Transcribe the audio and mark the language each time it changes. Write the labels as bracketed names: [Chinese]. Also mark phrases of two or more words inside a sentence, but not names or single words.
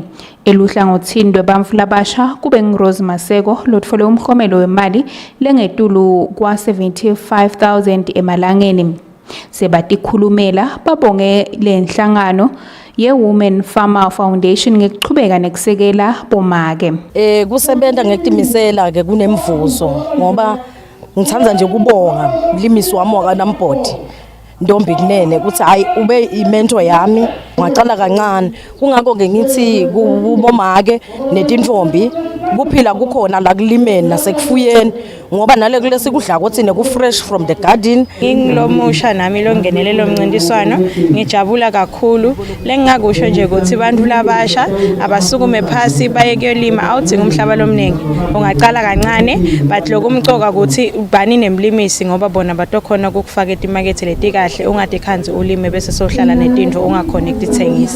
[Swati] Eluhlangothini lwebantfu labasha kube nguRose Maseko lotfole umklomelo wemali lengetulu kwa 75,000 emalangeni. Sebatikhulumela babonge lenhlangano ye-Women Farmer Foundation ngekuchubeka nekusekela bomake. Kusebenta ngekutimisela ke kunemvuzo ngoba ngithanda nje kubonga mlimisi wami wakanampoti Ndombi Kunene ukuthi hayi ube imentor yami ngaqala kancane kungakho ke ngithi kubomake netintombi kuphila kukhona la kulimeni nasekufuyeni ngoba nale kulesi kudla ukuthi neku [English] fresh from the garden. [Swati] Ngilomusha nami longenele lo mncintiswano ngijabula kakhulu lengingakusho nje ukuthi abantu labasha abasukume phasi baye kuyolima awudinga umhlaba lomningi ungaqala kancane but lokumcoka ukuthi ubani nemlimisi ngoba bona batokhona ukufaka etimakethe letikahle ungade khanzi ulime bese sohlala netinto ungakhona ukutithengisa.